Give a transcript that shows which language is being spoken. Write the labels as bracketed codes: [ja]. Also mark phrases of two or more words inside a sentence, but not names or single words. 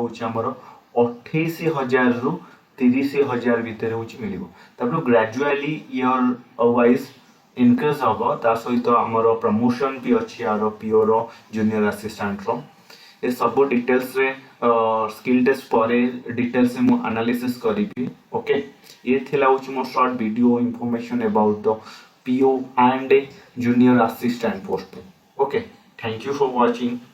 [or] ହେଉଛି ଆମର 28000 ରୁ 30000 ଭିତର ହେଉଛି ମିଳିବ ତାପରେ [en] gradually year wise increase [or] ହବ ତା ସହିତ ଆମର प्रमोशन ଭି ଅଛି ଆଉ पीओ ର [en] junior assistant [or] ର ଏ ସବୁ डिटेल्स ରେ [en] skill test [or] ପର डिटेल्स ସେ ମୁଁ एनालिसिस କରିବି ओके ଏ ଥିଲା ହେଉଛି ମୋର [en] short video information about the PO and a junior assistant post. Okay, thank you for watching.